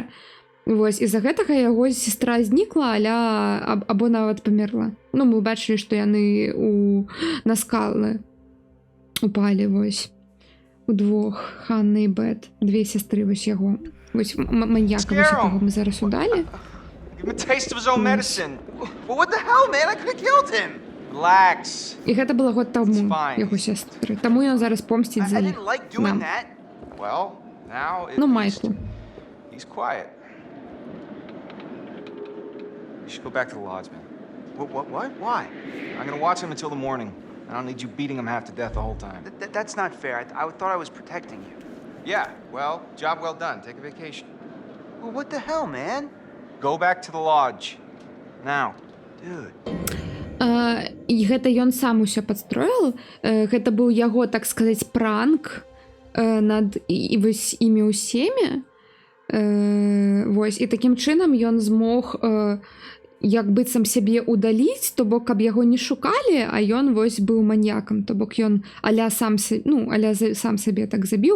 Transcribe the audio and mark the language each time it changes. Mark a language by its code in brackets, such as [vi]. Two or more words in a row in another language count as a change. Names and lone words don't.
[be] Вось, і за гэтага яго сестра знікла, або нават памерла. Ну, мы бачылі, што яны на скалы упалі, вось. Удвох, Ханна і Бет, две сестры вось яго. Вось маньяка, вось якого мы зараз удалі. [en] Give him a taste of his own medicine. Well, what the hell, man? I could have killed him. Relax. [be] І гэта было год таму, яго сестры. Таму ён зараз помсціць за [en] I [be] іх. [en] didn't like doing that. Well, now at [be] Ну, [en] least [be] Майклу. [en] he's quiet. You should go back to the lodge, man. What? Why? I'm gonna watch him until the morning. I don't need you beating him half to death the whole time. That's not fair. I thought I was protecting you. Yeah, well, job well done. Take a vacation. Well, what the hell, man? Go back to the lodge. Now. Dude. [be] І гэта ён сам усё падстроіў. Гэта быў яго, так сказаць, пранк над вось імі ўсімі. Вось, і такім чынам ён змог як быццам сябе удаліць, то бок, каб яго не шукалі, а ён вось быў маньякам, то бок ён аля сам сабе так забіў.